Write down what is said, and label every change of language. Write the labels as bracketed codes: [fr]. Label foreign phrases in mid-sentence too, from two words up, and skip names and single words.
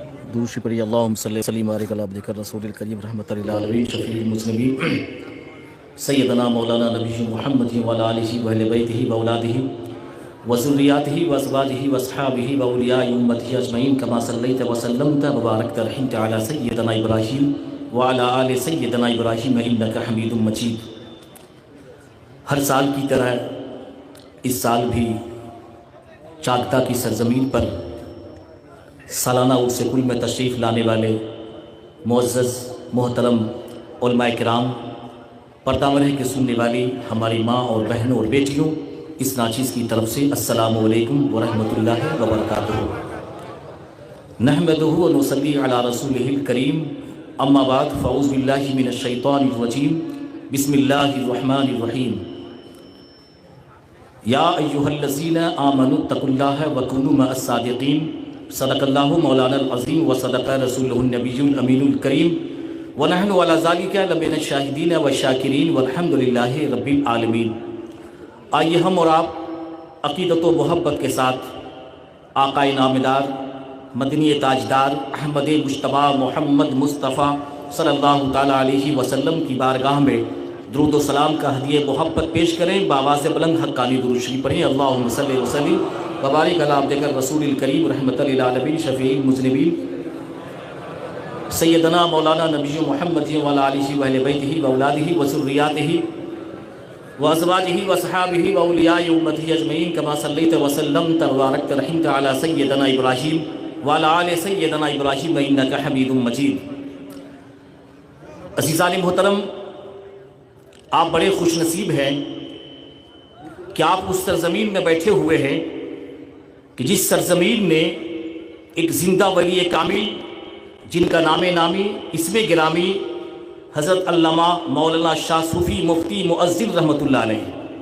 [ur] دوسری پڑھی [ar] اللہم صلی وسلم وبارک علی عبدک الرسول الکریم رحمۃ للعالمین شفیع المذنبین سیدنا مولانا نبی محمد وعلی آلہ وأہل بیتہ وأولادہ وذریاتہ وازواجہ واصحابہ واولیاء امتہ اجمعین کما صلیت وسلمت وبارکت ورحمت علی سیدنا ابراہیم وعلی آل سیدنا ابراہیم انک حمید مجید۔ [ur] ہر سال کی طرح اس سال بھی چاکدہ کی سرزمین پر سالانہ عرس کل میں تشریف لانے والے معزز محترم علماء کرام، پردہ مرح کے سننے والی ہماری ماں اور بہنوں اور بیٹیوں، اس ناچیز کی طرف سے [ar] السلام علیکم ورحمۃ اللہ وبرکاتہ۔ نحمدہ ونصلی علی رسولہ الکریم، اما بعد فاعوذ باللہ من الشیطان الرجیم، بسم اللہ الرحمن الرحیم۔ یا ایہا الذین آمنوا اتقوا اللہ وکونوا مع الصادقین، صدق اللہ مولانا العظیم وصدق رسولہ النبی الامین الکریم، ونحن علی ذالک لمن الشاہدین والشاکرین والحمد للہ رب العالمین۔ [ur] آئیے ہم اور آپ عقیدت و محبت کے ساتھ آقا نامدار مدنی تاجدار احمد مجتبیٰ محمد مصطفیٰ [ar] صلی اللہ تعالیٰ علیہ وسلم [ur] کی بارگاہ میں درود و سلام کا ہدیہ محبت پیش کریں، بآواز بلند حقانی درود شریف پڑھیں۔ [ar] اللہم صلی وسلم وبارک علی عبدک الرسول الکریم رحمۃ للعالمین شفیع المذنبین سیدنا مولانا نبی محمد وعلی آلہ وأہل بیتہ وأولادہ وذریاتہ وازواجہ واصحابہ واولیاء امتہ اجمعین کما صلیت وسلمت وبارکت ورحمت علی سیدنا ابراہیم وعلی آل سیدنا ابراہیم انک حمید مجید۔ [ur] عزیزان محترم، آپ بڑے خوش نصیب ہیں کہ آپ اس سرزمین میں بیٹھے ہوئے ہیں کہ جس سرزمین نے ایک زندہ ولی کامل جن کا نام نامی اسم گرامی حضرت علامہ مولانا شاہ صوفی مفتی مؤذن [ar] رحمۃ اللہ علیہ،